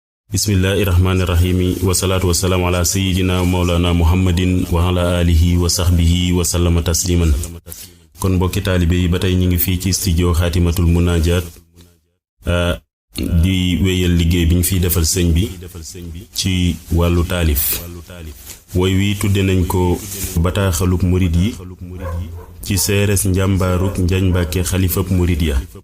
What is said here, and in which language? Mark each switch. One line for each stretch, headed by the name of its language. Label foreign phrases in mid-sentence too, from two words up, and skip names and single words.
Arabic: بسم الله الرحمن الرحيم والصلاة والسلام على سيدنا ومولانا محمد وعلى آله وصحبه وسلم تسليما.
Wolof: Kon mbokki taalibe yi, ba tey ñu ngi fii ci studio Khatimatul Munajat, ah, di wéyal liggéey bi ñu fiy defal sëñ bi ci wàllu taalif. Woy wi tudde nañ ko Bataaxalub Murid yi ci seeres njàmbaaruk Njañ Mbàkke, xalifab Murid ya.